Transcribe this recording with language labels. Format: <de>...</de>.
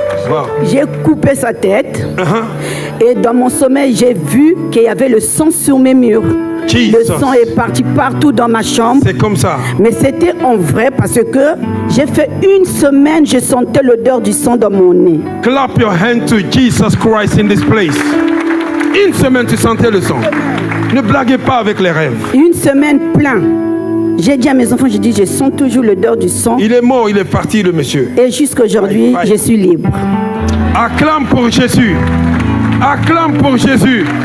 <en>Wow.</en> <fr>J'ai coupé sa tête et dans mon sommeil, j'ai vu qu'il y avait le sang sur mes murs.</fr> <en>Jesus.</en> <fr>Le sang est parti partout dans ma chambre. C'est comme ça. Mais c'était en vrai parce que j'ai fait une semaine, je sentais l'odeur du sang dans mon nez.</fr> <en>Clap your hand to Jesus Christ in this place.</en> <fr>Une semaine, tu sentais le sang. Ne blaguez pas avec les rêves. Une semaine plein. J'ai dit à mes enfants, j'ai dit, je sens toujours l'odeur du sang. Il est mort, il est parti, le monsieur. Et jusqu'aujourd'hui, je suis libre. Acclame pour Jésus. Acclame pour Jésus.</fr>